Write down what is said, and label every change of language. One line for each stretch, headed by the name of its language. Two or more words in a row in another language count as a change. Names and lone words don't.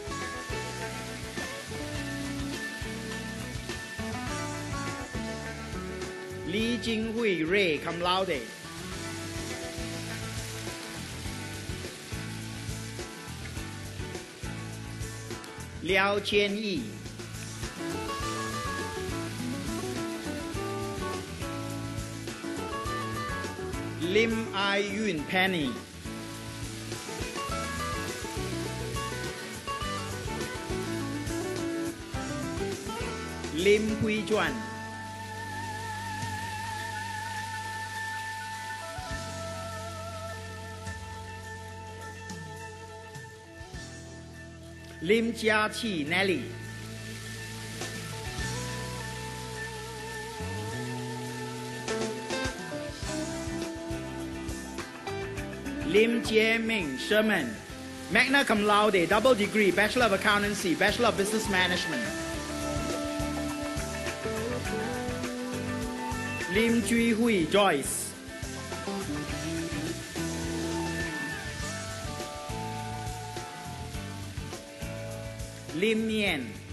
English: Lee Jinghui Ray,
Latin: cum laude.
English: Liao Qian Yi. Lim Ai Yun Penny. Lim Hui Juan. Lim Jia Chi Nelly. Lim Jie Ming Sherman,
Latin: magna cum laude,
English: double degree, Bachelor of Accountancy, Bachelor of Business Management. Lim Jui Hui Joyce. Lim Mien.